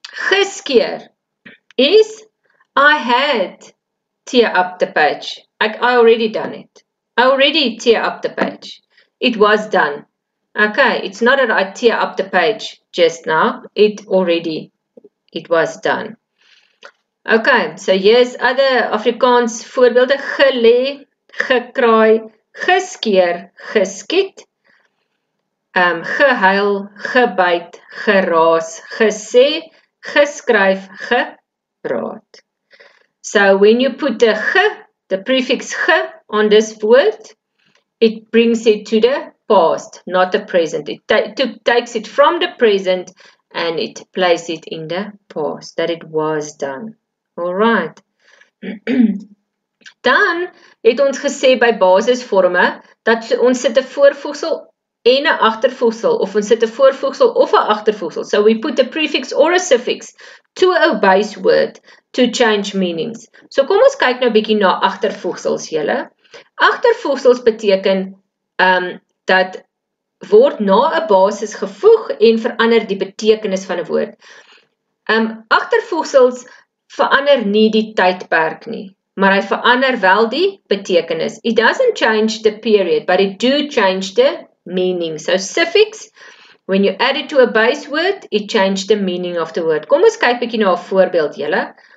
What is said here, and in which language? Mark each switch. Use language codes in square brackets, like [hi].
[en] Geskeer is I had tear up the page. I already done it. I already tear up the page. It was done. Okay, it's not that I tear up the page just now. It was done. Okay, so here's other Afrikaans voorbeelde. [af] Gelê, gekraai, geskeer, geskiet, gehuil, gebyt, geraas, gesê, geskryf, gepraat. [en] So when you put the prefix ge on this word, it brings it to the past, not the present. It takes it from the present and it places it in the past, that it was done. Alright. [af] Dan het ons gesê by basisvorme, dat ons sit 'n voorvoegsel en 'n agtervoegsel, of ons sit 'n voorvoegsel of 'n agtervoegsel. [en] So we put a prefix or a suffix to a base word to change meanings. [af] So kom ons kyk nou bietjie na agtervoegsels, julle. Agtervoegsels beteken dat word na 'n basis gevoeg en verander die betekenis van 'n woord. Agtervoegsels verander nie die tydperk nie, maar hy verander wel die betekenis. [en] It doesn't change the period, but it do change the meaning. So suffix, when you add it to a base word, it changes the meaning of the word. [af] Kom ons kyk bietjie na 'n voorbeeld, julle.